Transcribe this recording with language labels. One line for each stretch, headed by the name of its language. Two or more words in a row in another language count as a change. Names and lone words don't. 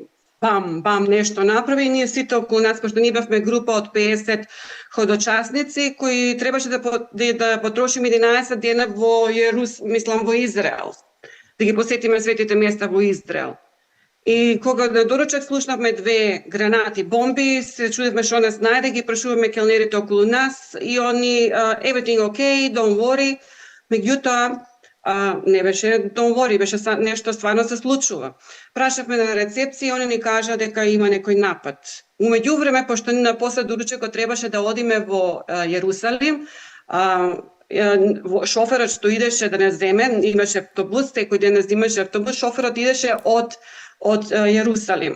Macedonian: Бам, бам, нешто направи и ние сите околу нас, пошто ние бевме група од 50 ходочасници кои требаше да потрошиме 11 дена во во Израел, да ги посетиме светите места во Израел. И кога на доручак слушнавме 2 гранати бомби, се чудевме што нас најде, ги прашуваме келнерите околу нас и они
English: everything okay, don't worry.
Macedonian: Меѓутоа не беше
English: don't worry,
Macedonian: беше нешто стварно се случува. Прашавме на рецепција, они ни кажа дека има некој напад. Умеѓувреме, пошто на после доручакот требаше да одиме во Јерусалим, шоферот што идеше да не земе, имаше автобус, секој ден не земеше автобус, шоферот идеше од Јерусалим.